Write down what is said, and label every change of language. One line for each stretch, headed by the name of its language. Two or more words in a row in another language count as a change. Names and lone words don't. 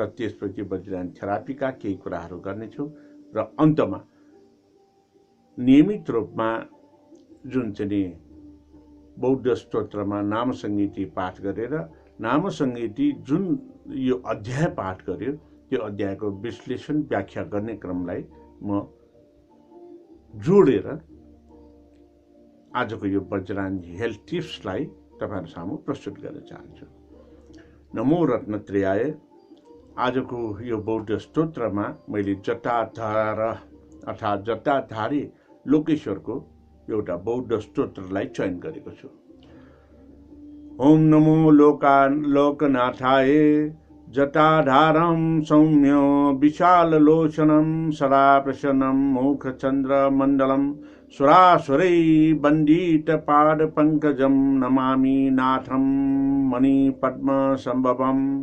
Nepali: त्यसपछि बज्रियान थेरापीका केही कुराहरू गर्नेछु र अन्तमा नियमित रूपमा जुन चाहिँ बौद्ध स्तोत्रमा नाम संगीति पाठ गरेर नाम संगीति जुन यो अध्याय पाठ गर्यो त्यो अध्यायको विश्लेषण व्याख्या गर्ने क्रमलाई म जोडेर आजको यो बज्रियान
English: health tipsलाई
Nepali: तपाईहरु सामु प्रस्तुत गर्न चाहन्छु।
Sanskrit: नमो रत्नत्रयाय।
Nepali: आजको यो बौद्ध स्तोत्रमा मैले जटाधार अर्थात् जटाधारी लोकेश्वरको एउटा बौद्ध स्तोत्रलाई चयन गरेको छु।
Sanskrit: ओम नमो लोकनाथाय जटाधारं सौम्य विशाललोचनं सदा प्रसन्नं मुखचन्द्रमण्डलं सुरासुरै वन्दितपादपङ्कजं नमामि नाथं मणिपद्मसम्भवम्।